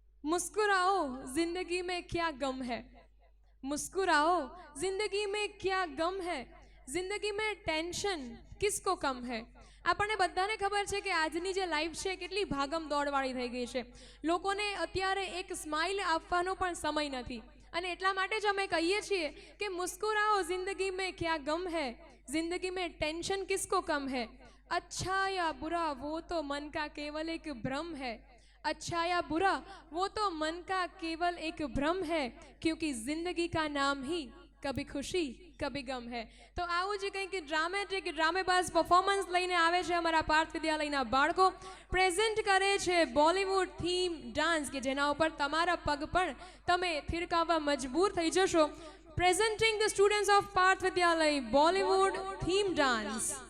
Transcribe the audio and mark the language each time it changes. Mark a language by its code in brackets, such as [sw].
[hi] मुस्कुराओ जिंदगी में क्या गम है, मुस्कुराओ जिंदगी में क्या गम है, जिंदगी में टेंशन किसको कम है. [gu] આપણને બધાને ખબર છે કે આજની જે લાઈફ છે કેટલી ભાગમ દોડવાળી થઈ ગઈ છે. લોકોને અત્યારે એક સ્માઇલ આપવાનો પણ સમય નથી અને એટલા માટે જ અમે કહીએ છીએ કે [hi] મુસ્કુરાઓ જિંદગી મેં ક્યા ગમ હૈ, જિંદગી મેં ટેન્શન કિસકો કમ હૈ. अच्छा या बुरा वो तो मन का केवल एक भ्रम है, अच्छा या बुरा वो तो मन का केवल एक भ्रम है, क्योंकि जिंदगी का नाम ही कभी खुशी कभी गम है. [gu] તો આવું જ કંઈક ડ્રામેટિક ડ્રામેબાઝ પરફોર્મન્સ લઈને આવે છે અમારા પાર્થ વિદ્યાલયના બાળકો. પ્રેઝન્ટ કરે છે બોલિવૂડ થીમ ડાન્સ કે જેના ઉપર તમારા પગ પણ તમે થિરકાવવા મજબૂર થઈ જશો. [en] Presenting the students of Parth Vidyalaya Bollywood theme dance.